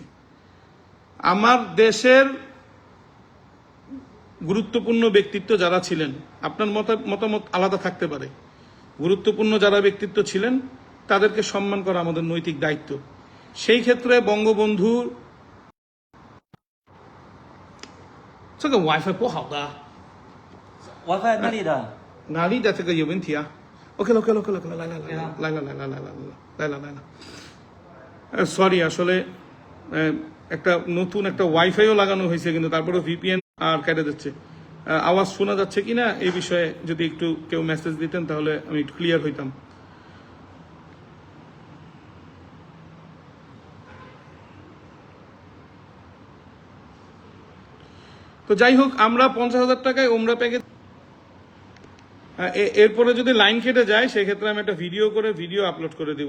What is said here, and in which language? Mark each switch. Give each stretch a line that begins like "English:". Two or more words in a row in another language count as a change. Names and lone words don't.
Bangla: আমার দেশের গুরুত্বপূর্ণ ব্যক্তিত্ব যারা ছিলেন, আপনার মতামত আলাদা থাকতে পারে, গুরুত্বপূর্ণ যারা ব্যক্তিত্ব ছিলেন তাদেরকে সম্মান করা আমাদের নৈতিক দায়িত্ব। সেই ক্ষেত্রে বঙ্গবন্ধুর
Chinese: 这个 WiFi 不好的 WiFi 哪里的？哪里的这个有问题啊 ？OK 了 OK 了 OK 了，来了。
Bangla: সরি, আসলে একটা নতুন একটা ওয়াইফাইও লাগানো হয়েছে, কিন্তু তারপরে ভিপিএন আর কেটে যাচ্ছে। আওয়াজ শোনা যাচ্ছে কিনা এই বিষয়ে যদি একটু কেউ মেসেজ দিতেন তাহলে আমি একটু ক্লিয়ার হইতাম। তো যাই হোক, আমরা 50,000 টাকায় ওমরা প্যাকেজ, এরপরে যদি লাইন কেটে যায় সেক্ষেত্রে আমি একটা
English: video upload
Bangla: করে দিব।